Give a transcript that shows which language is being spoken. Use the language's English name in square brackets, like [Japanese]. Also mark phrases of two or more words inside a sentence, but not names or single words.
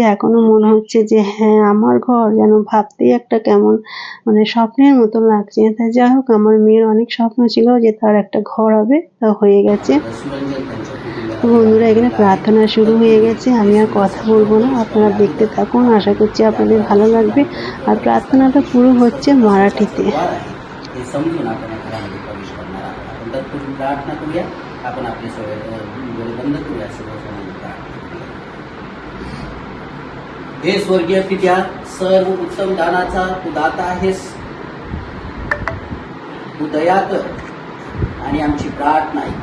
[Bangla] এখনো মনে হচ্ছে যে হ্যাঁ, আমার ঘর, যেন ভাবতেই একটা কেমন মানে স্বপ্নের মতো লাগছে। তা যাই হোক, আমার মেয়ের অনেক স্বপ্ন ছিল যে তার একটা ঘর হবে, তা হয়ে গেছে। তো বন্ধুরা, এখানে প্রার্থনা শুরু হয়ে গেছে। আমি আর কথা বলবো না, আপনারা দেখতে থাকুন। आशा করছি আপনাদের ভালো লাগবে। আর প্রার্থনাটা পুরো হচ্ছে মারাঠিতে। [Marathi] हे समजून आपण या घरामध्ये प्रवेश करणार आहोत. आपण तत्पूर्वी प्रार्थना करूया. आपण आपले सगळे डोळे बंद करूया. सर्वजणांनी प्रार्थना करूया. हे स्वर्गीय पित्या, सर्व उत्तम दानाचा तू दाता आहेस. तू दया कर आणि आमची प्रार्थना ऐक.